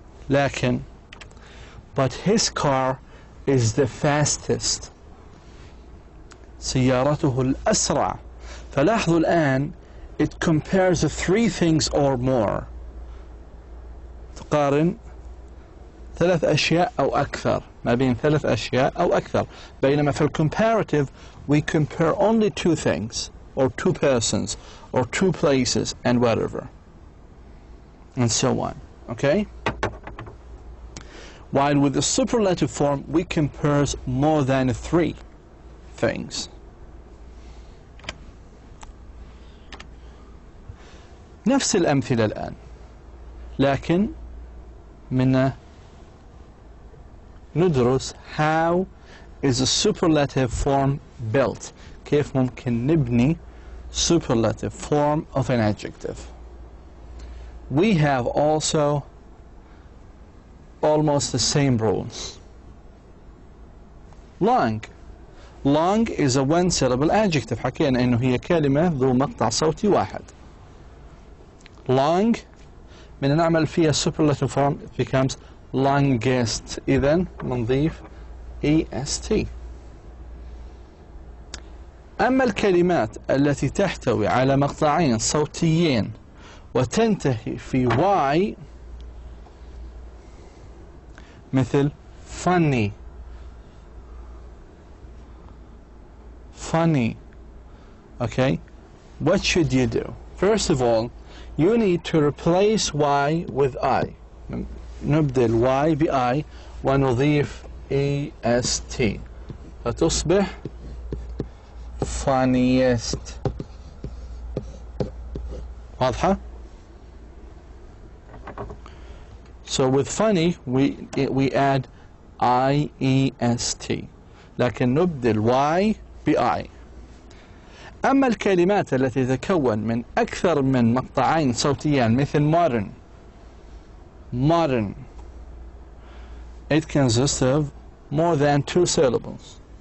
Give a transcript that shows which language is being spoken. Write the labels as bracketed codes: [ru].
[ar] لكن [en] but his car is the fastest. [ar] سيارته الأسرع. فلاحظوا الآن [en] it compares the three things or more. [ar] تقارن ثلاث أشياء أو أكثر ما بين ثلاث أشياء أو أكثر. بينما في [en] comparative we compare only two things or two persons or two places and whatever and so on. Okay? While with the superlative form we compare more than three things. [ar] نفس الأمثلة الآن لكن من ندرس [en] how is a superlative form built. [ar] كيف ممكن نبني [en] superlative form of an adjective. We have also almost the same rules. Long. Long is a one syllable adjective. [ar] حكينا إنه هي كلمة ذو مقطع صوتي واحد. [en] Long [ar] من نعمل فيها [en] superlative form it becomes longest. [ar] إذن نضيف est. أما الكلمات التي تحتوي على مقطعين صوتيين وتنتهي في y مثل funny [en] funny. Okay, what should you do? First of all, you need to replace y with I. [ar] نبدل y ب I ونضيف est فتصبح funniest. واضحة؟ [en] So with funny we add iest [ar] لكن نبدل y ب I. أما الكلمات التي تتكون من أكثر من مقطعين صوتيان مثل modern [en] it consists of more than 2 syllables.